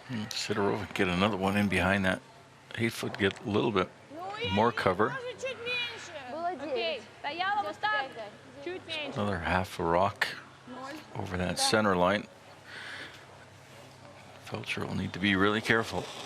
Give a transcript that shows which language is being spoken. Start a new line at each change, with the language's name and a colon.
English: Sidorova get another one in behind that 8-foot, get a little bit more cover.
Russian: Окей, стояла вот так, чуть меньше.
English: Another half a rock over that center line. Feltscher will need to be really careful.